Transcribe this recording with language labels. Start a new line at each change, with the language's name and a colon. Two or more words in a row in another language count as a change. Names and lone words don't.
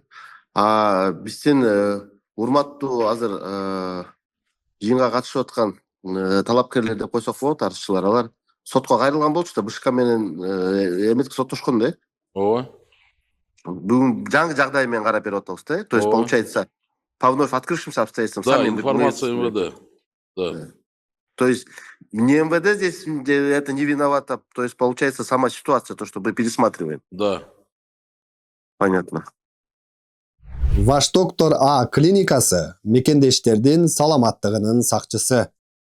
Kyrgyz: Биздин урматтуу азыр жыйынга катышып аткан талапкерлер деп койсок болот, арызчылар. Алар сотко кайрылган болчу да, БШК менен эметке соттошкон да. Ооба. Бүгүн жаңы жагдай менен карап берип атабыз да.
Russian: То есть получается по вновь открывшимся обстоятельствам Да, информация МВД. Да. То есть не МВД здесь это не виновата, то есть получается сама ситуация, то, что мы пересматриваем. Да. Понятно.
Kyrgyz: Ваш доктор А клиникасы мекендештердин саламаттыгынын сакчысы.